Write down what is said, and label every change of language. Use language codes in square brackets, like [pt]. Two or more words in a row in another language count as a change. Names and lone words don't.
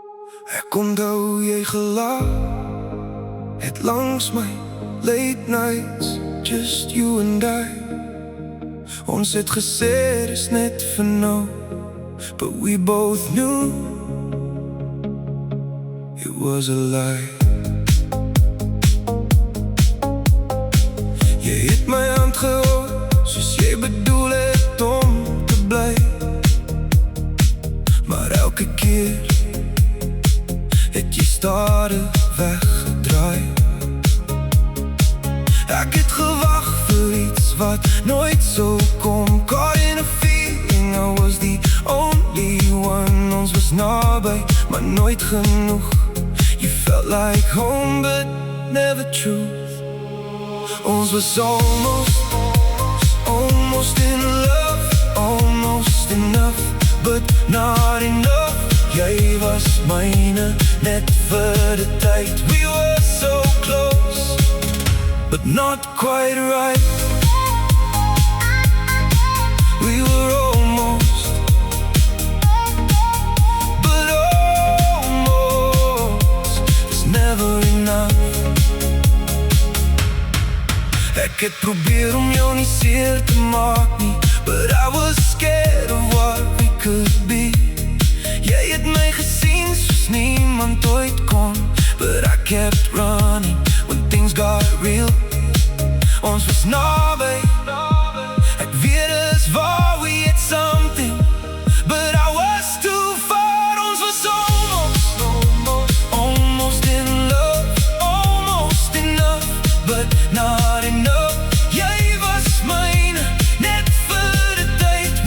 [af] Ek onthou jy gelaat het langs my [en] late nights, just you and I. [af] Ons het gesê dis net vir nou, [en] but we both knew it was a lie. [af] Jy het my hand gehou, soos jy bedoel het om te bly. Maar elke keer het jy stadig weggedraai. Ek het gewag vir iets wat nooit so kom. [en] Caught in a feeling, I was the only one. [af] Ons was naby, maar nooit genoeg. [en] You felt like home, but never true. [af] Ons was [en] almost in love, almost enough, but not enough. [af] Jy was myne, net vir die tyd. [en] We were so close, but not quite right. We were almost, but almost is never enough. [af] Ek het probeer om jou nie seer te maak nie, [en] but I was scared of what we could be. [af] Jy het my gesien soos niemand ooit kon, [en] but I kept running when things got real. [af] Ons was naby, ek weet is waar, [en] we had something, but I was too far. [af] Ons was [en] almost in love, almost enough, but not enough. [af] Jy was myne, net vir die tyd.